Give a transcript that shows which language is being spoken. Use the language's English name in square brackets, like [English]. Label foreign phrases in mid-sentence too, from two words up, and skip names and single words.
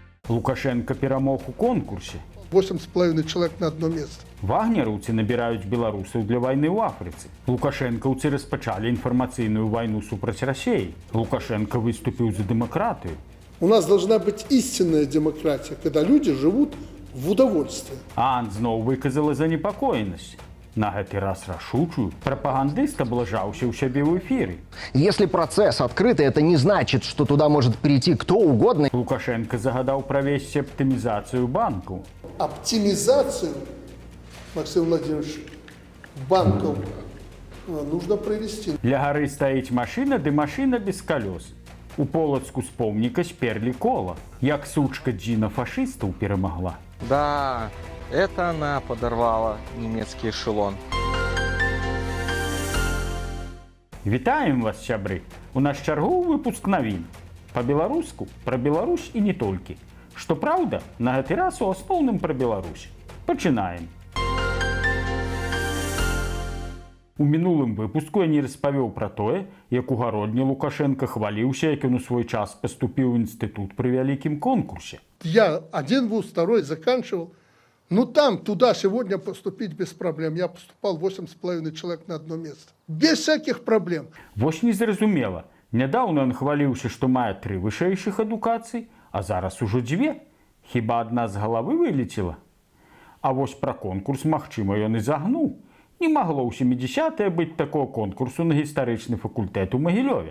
[Belarusian] Лукашенко перамог у конкурсе. [Russian] 8,5 человек на одно место. [Belarusian] Вагнераўцы набіраюць беларусаў для вайны ў Афрыцы. Лукашэнкаўцы распачалі інфармацыйную вайну супраць Расіі. Лукашенко выступіў за дэмакратыю. [Russian] У нас должна быть истинная демократия, когда люди живут в удовольствии. [Belarusian] А зноў выказала занепакоенасць. На гэты раз рашучую. Прапагандыст аблажаўся ў сябе ў эфіры. [Russian] Если процесс открытый, это не значит, что туда может прийти кто угодно. [Belarusian] Лукашенко загадаў правесці аптымізацыю банкаў. [Russian] Оптимизацию, Максим Владимирович, банков нужно провести. [Belarusian] Для гары стаіць машына, ды машына без калёс. У Полацку з помніка сперлі кола. Як сучка Джина фашыстаў перамагла. [Russian] Да, это она подорвала немецкий эшелон. [Belarusian] Вітаем вас, сябры! У нас чарговы выпуск навін. Па-беларуску, пра Беларусь і не толькі. Што праўда, на гэты раз у асноўным пра Беларусь. Пачынаем. У мінулым выпуску я не распавёў пра тое, як у гародні Лукашенко хваліўся, як ён у свой час паступіў у інстытут пры вялікім конкурсе. [Russian] Я один вуз, второй заканчивал. Ну там, туда сегодня поступить без проблем. Я поступал 8,5 человек на одно место. Без всяких проблем. [Belarusian] Вось незразумела. Нядаўна ён хваліўся, што мае 3 вышэйшых адукацый, а зараз ужо 2. Хіба адна з галавы вылецела? А вось пра конкурс, магчыма, ён і загнуў. Не магло ў 70-е быць такого конкурсу на гістарычны факультэт у Магілёве.